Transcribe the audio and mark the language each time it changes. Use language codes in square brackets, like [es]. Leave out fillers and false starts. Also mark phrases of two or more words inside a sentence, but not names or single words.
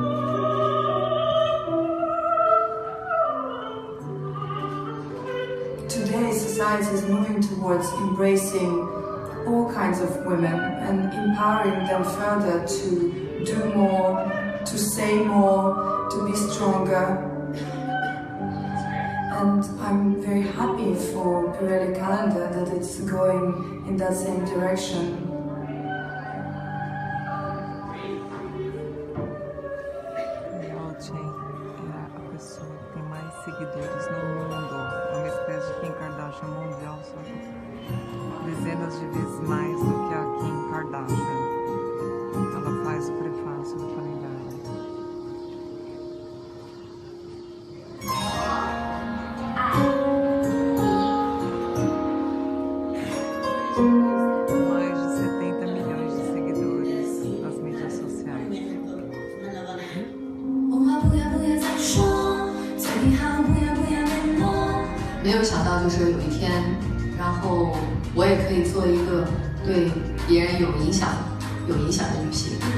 [en] Today, society is moving towards embracing all kinds of women and empowering them further to do more, to say more, to be stronger. And I'm very happy for Pirelli Calendar that it's going in that same direction. [pt] Seguidores no mundo, uma espécie de Kim Kardashian mundial, só dezenas de vezes mais do que a Kim Kardashian. Ela faz o prefácio do calendário. Mais de 70 milhões de seguidores nas mídias sociais. [zh] 没有想到，就是有一天，然后我也可以做一个对别人有影响的女性。